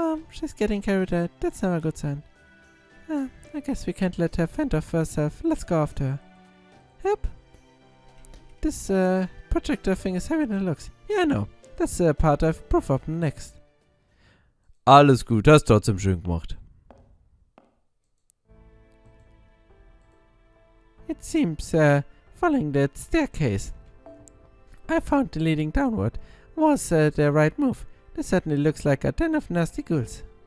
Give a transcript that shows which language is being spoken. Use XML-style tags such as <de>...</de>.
<en>She's getting carried out. That's not a good sign. I guess we can't let her fend off herself. Let's go after her. Yep. This projector thing is heavier than it looks. Yeah, I know. That's the part I've proof of next.</en> <de>Alles gut, hast trotzdem schön gemacht.</de> <en>It seems following that staircase I found the leading downward was the right move. This certainly looks like a den of nasty ghouls.</en>